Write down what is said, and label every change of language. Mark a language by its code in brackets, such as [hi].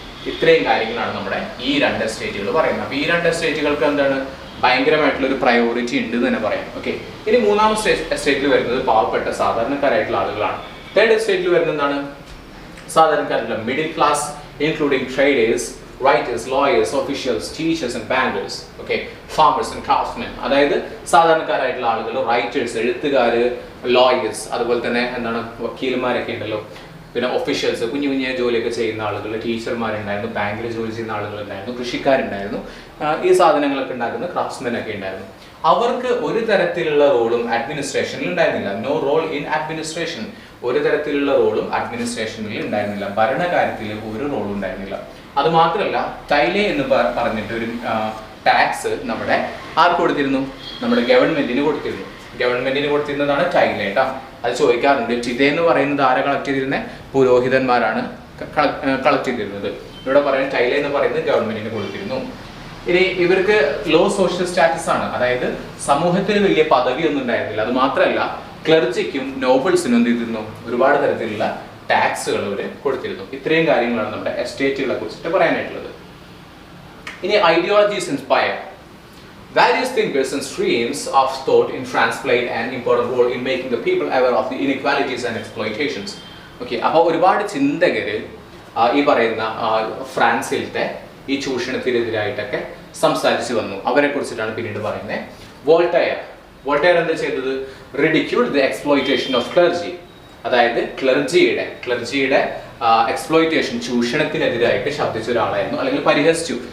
[ml] ഇത്രയും കാര്യങ്ങളാണ് നമ്മുടെ ഈ 2 എസ്റ്റേറ്റുകൾ പറയുന്നത്. അപ്പോൾ ഈ 2 എസ്റ്റേറ്റുകൾക്ക് എന്താണ്? ഭയങ്കരമായിട്ടുള്ള ഒരു പ്രയോറിറ്റി ഉണ്ട് എന്ന് തന്നെ പറയാം. ഓക്കെ, ഇനി 3ാമത്തെ എസ്റ്റേറ്റിൽ വരുന്നത് പാവപ്പെട്ട സാധാരണക്കാരായിട്ടുള്ള ആളുകളാണ്. തേർഡ് എസ്റ്റേറ്റിൽ വരുന്നത് എന്താണ്? [en] സാധാരണക്കാരായിട്ടുള്ള middle class, including traders, writers, lawyers, officials, teachers and bankers. Okay, farmers and craftsmen. [ml] അതായത് സാധാരണക്കാരായിട്ടുള്ള ആളുകൾ, റൈറ്റേഴ്സ്, എഴുത്തുകാര്, ലോയേഴ്സ്, അതുപോലെ തന്നെ എന്താണ് വക്കീലന്മാരൊക്കെ ഉണ്ടല്ലോ, പിന്നെ ഒഫീഷ്യൽസ്, കുഞ്ഞു ജോലിയൊക്കെ ചെയ്യുന്ന ആളുകൾ, ടീച്ചർമാരുണ്ടായിരുന്നു, ബാങ്കിൽ ജോലി ചെയ്യുന്ന ആളുകളുണ്ടായിരുന്നു, കൃഷിക്കാരുണ്ടായിരുന്നു, ഈ സാധനങ്ങളൊക്കെ ഉണ്ടാക്കുന്ന ക്രാഫ്റ്റ്സ്മെൻ ഒക്കെ ഉണ്ടായിരുന്നു. അവർക്ക് ഒരു തരത്തിലുള്ള റോളും അഡ്മിനിസ്ട്രേഷനിൽ ഉണ്ടായിരുന്നില്ല. [en] No role in administration. [ml] ഒരു തരത്തിലുള്ള റോളും അഡ്മിനിസ്ട്രേഷനിൽ ഉണ്ടായിരുന്നില്ല. ഭരണകാര്യത്തിൽ ഒരു റോളും ഉണ്ടായിരുന്നില്ല. അത് മാത്രമല്ല, ടൈലേ എന്ന് പറഞ്ഞിട്ട് ഒരു ടാക്സ് നമ്മുടെ ആർക്ക് കൊടുത്തിരുന്നു? നമ്മുടെ ഗവൺമെന്റിന് കൊടുത്തിരുന്നതാണ് ടൈലേ കേട്ടോ. അത് ചോദിക്കാറുണ്ട്. ചിതേ എന്ന് പറയുന്നത് ആരെ കളക്ട് ചെയ്തിരുന്നത്? പുരോഹിതന്മാരാണ് കളക്ട് ചെയ്തിരുന്നത്. ഇവിടെ പറയുന്നത് ടൈലേ എന്ന് പറയുന്നത് ഗവൺമെന്റിന് കൊടുത്തിരുന്നു. ഇനി ഇവർക്ക് ലോ സോഷ്യൽ സ്റ്റാറ്റസ് ആണ്, അതായത് സമൂഹത്തിന് വലിയ പദവിയൊന്നും ഉണ്ടായിരുന്നില്ല. അത് മാത്രമല്ല, ക്ലർജിക്കും നോബിൾസിനും എന്ത് ചെയ്തിരുന്നു? ഒരുപാട് തരത്തിലുള്ള ടാക്സുകൾ അവർ കൊടുത്തിരുന്നു. ഇത്രയും കാര്യങ്ങളാണ് നമ്മുടെ എസ്റ്റേറ്റുകളെ കുറിച്ചിട്ട് പറയാനായിട്ടുള്ളത്. [en] ഇനി ideologies inspire. Various thinkers and streams of thought in France played an important role in making the people aware of the inequalities and exploitations. [ml] Okay, അപ്പോൾ ഒരുപാട് ചിന്തകർ ഈ പറയുന്ന ഫ്രാൻസിലത്തെ ഈ ചൂഷണത്തിനെതിരായിട്ടൊക്കെ സംസാരിച്ചു വന്നു. അവരെ കുറിച്ചിട്ടാണ് പിന്നീട് പറയുന്നത്. വോൾട്ടയർ എന്താ ചെയ്തത്? [en] ridiculed the exploitation of clergy, [ml] അതായത് ക്ലർജിയുടെ എക്സ്പ്ലോയിറ്റേഷൻ, ചൂഷണത്തിനെതിരായിട്ട് ശബ്ദിച്ച ഒരാളായിരുന്നു, അല്ലെങ്കിൽ പരിഹസിച്ചു.